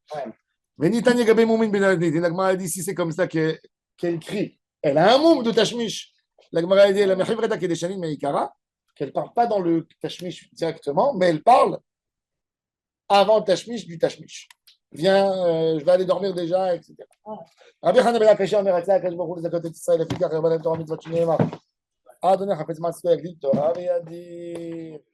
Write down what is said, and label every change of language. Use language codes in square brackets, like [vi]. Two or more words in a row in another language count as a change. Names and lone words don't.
[fr] La Gemara dit si c'est comme ça qu'elle crie. Elle a un moum de tashmish. La Gemara dit qu'elle ne parle pas dans le tashmish directement, mais elle parle avant le tashmish du tashmish. Viens, je vais aller dormir déjà, etc. [he] Rabbi Hanan ben Akashia אומר רצה הקדוש ברוך הוא לזכות את ישראל לפיכך ירבה להם תורה מצוות שנאמר אדוני חפץ מעשה יגדיל תורה וידיר